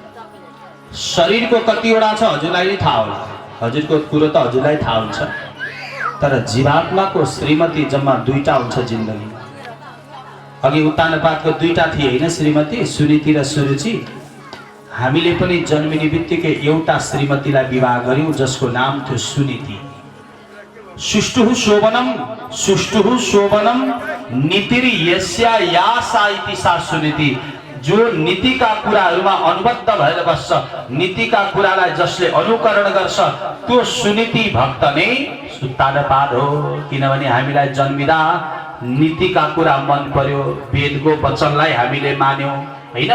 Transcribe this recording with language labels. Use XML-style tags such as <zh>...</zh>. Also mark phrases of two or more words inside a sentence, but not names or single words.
<ne>शरीरको कतिवटा छ हजुरलाई नै थाहा होला, हजुरको कुरो त हजुरलाई थाहा हुन्छ, तर जीवात्माको श्रीमती जम्मा दुईटा हुन्छ जिन्दगीमा। अघि उत्तानपादको दुईटा थिए हैन श्रीमती, सुनीति र सुरुचि। हामीले पनि जन्मिने बित्तिकै एउटा श्रीमतीलाई विवाह गर्यौं जसको नाम थियो सुनीति।</ne> <sa>सुष्टुः शोभनम, सुष्टुः शोभनम नीतिरि यस्या या सा इति सा सुनीति।</sa> <ne>जो नीतिका कुराहरूमा अनुबद्ध भएर बस्छ, नीतिका कुरालाई जसले अनुकरण गर्छ त्यो सुनीति भक्त नै उत्तानपाद हो। किनभने हामीलाई जन्मिदा नीतिका कुरा मन पर्यो, वेदको वचनलाई हामीले मान्यौं हैन।</ne>